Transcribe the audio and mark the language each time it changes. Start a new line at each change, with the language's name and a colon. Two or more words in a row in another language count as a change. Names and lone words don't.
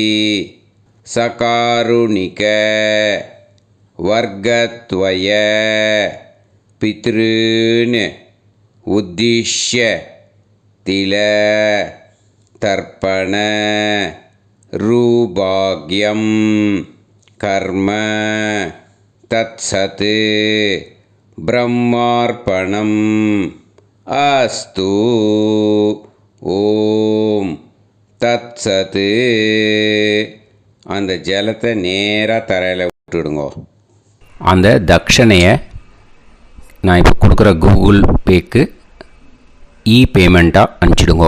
Sanskrit: सकारुणिक वर्गत्वय पितॄन् उद्दिश्य तिल तर्पण रूभाग्यं कर्म तत्सत् ब्रह्मार्पणम् अस्तु ஓம் தத்சத்து.
Tamil: அந்த ஜலத்தை நேராக தரையில் விட்டுடுங்கோ. அந்த தட்சணையை நான் இப்போ கொடுக்குற கூகுள் பேக்கு பேமெண்ட்டாக அனுப்பிச்சிடுங்கோ.